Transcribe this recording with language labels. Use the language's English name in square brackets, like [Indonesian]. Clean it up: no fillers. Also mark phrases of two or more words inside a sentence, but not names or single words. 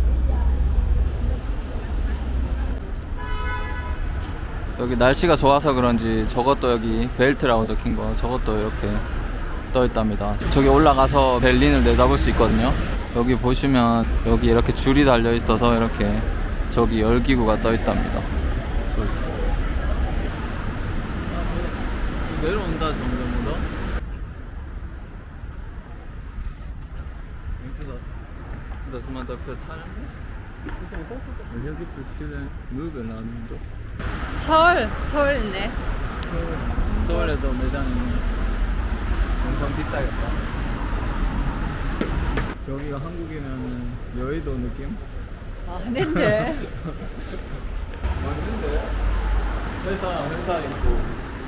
[Korean] 여기 날씨가 좋아서 그런지 저것도 여기 벨트라고 적힌 거 저것도 이렇게 떠 있답니다. 저기 올라가서 베를린을 내다볼 수 있거든요. 여기 보시면 여기 이렇게 줄이 달려 있어서 이렇게 저기 열기구가 떠 있답니다. 내려온다 점점보다. [German] dass man dafür zahlen muss? Hier gibt es viele Möbelladen. [Korean] 서울 있네. 서울에서 매장이 엄청 비싸겠다. 여기가 한국이면 여의도 느낌? 아닌데. 맞는데? 회사 있고.